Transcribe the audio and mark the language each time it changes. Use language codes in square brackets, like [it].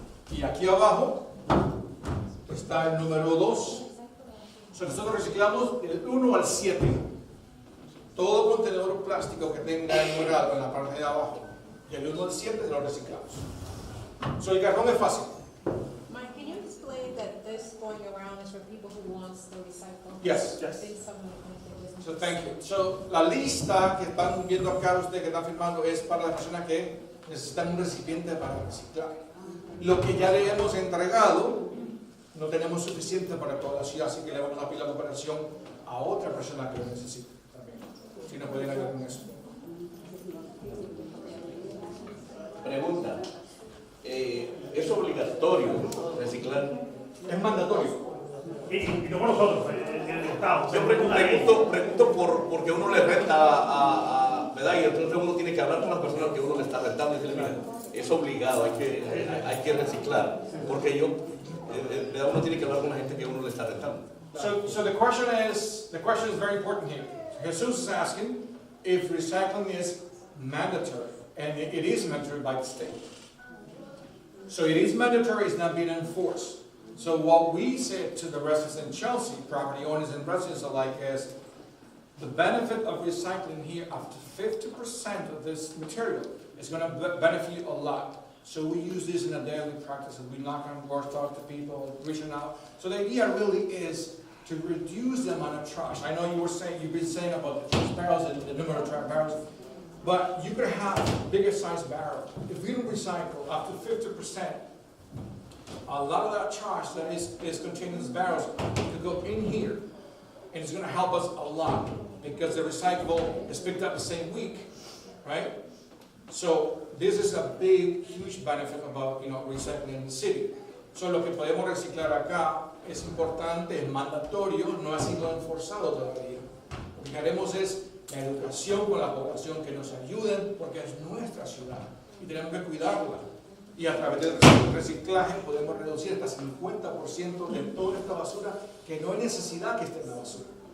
[es] Y aquí abajo está el número 2. Nosotros reciclamos del 1 al 7. Todo contenedor plástico que tenga numerado en la parte de abajo, del 1 al 7 lo reciclamos. El cartón es fácil. [en] Mike, can you explain that this going around is for people who wants to recycle? Yes. I think someone can just So thank you. [es] So la lista que están viendo acá ustedes que están firmando es para las personas que necesitan un recipiente para reciclar. Lo que ya le hemos entregado no tenemos suficiente para toda la ciudad, así que le vamos a pedir la cooperación a otra persona que lo necesite también. Si nos pueden ayudar con eso. Pregunta. ¿Es obligatorio reciclar? Es mandatorio. Y como nosotros, el Estado. Yo pregunto porque uno le renta ¿verdad? Y entonces uno tiene que hablar con las personas que uno le está rentando y decirle, mira, es obligado, hay que reciclar. Porque uno tiene que hablar con la gente que uno le está rentando. [en] So the question is very important here. Jesus is asking if recycling is mandatory, and it is mandatory by the state. So it is mandatory, it's not being enforced. So what we said to the residents in Chelsea, property owners and residents alike, is the benefit of recycling here up to 50% of this material is going to benefit you a lot. So we use this in a daily practice, and we knock on doors, talk to people, reaching out. So the idea really is to reduce the amount of trash. I know you've been saying about the trash barrels and the number of trash barrels, but you could have bigger size barrels. If we don't recycle up to 50%, a lot of that trash that is contained in these barrels could go in here, and it's going to help us a lot because the recyclable is picked up the same week, right? So this is a big, huge benefit about recycling in the city. [es] So lo que podemos reciclar acá es importante, es mandatorio, no ha sido enforzado todavía. Lo que haremos es la educación con la población, que nos ayuden, porque es nuestra ciudad y tenemos que cuidarla. Y a través del reciclaje podemos reducir hasta 50% de toda esta basura que no hay necesidad que esté en la basura.